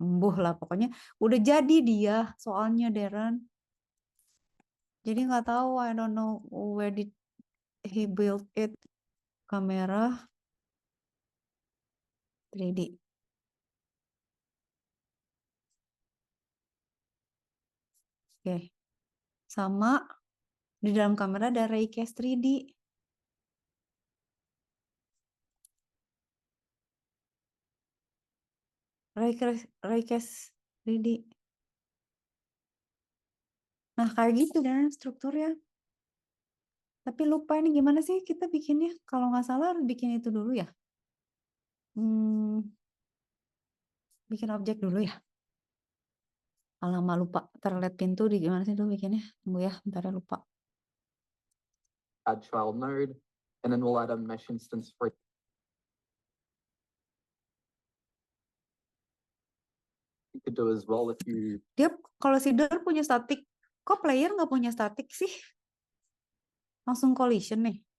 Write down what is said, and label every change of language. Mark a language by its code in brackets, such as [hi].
[jv] Embuh [id] lah pokoknya udah jadi dia soalnya Darren. Jadi nggak tahu, [en] I don't know where did he build it. [id] Kamera 3D. Oke. Sama di dalam kamera ada Raycast 3D. Raycast 3D. Nah, kayak gitu dan strukturnya. Tapi lupa ini gimana sih kita bikinnya? Kalau nggak salah harus bikin itu dulu ya. Bikin objek dulu ya. Alamak lupa. Terlihat pintu di gimana sih tuh bikinnya? Tunggu ya, bentar ya lupa. [en] Add child node, and then we'll add a mesh instance for you could do as well if you [id] Dia kalau seeder punya static, kok player nggak punya static sih? Langsung collision nih.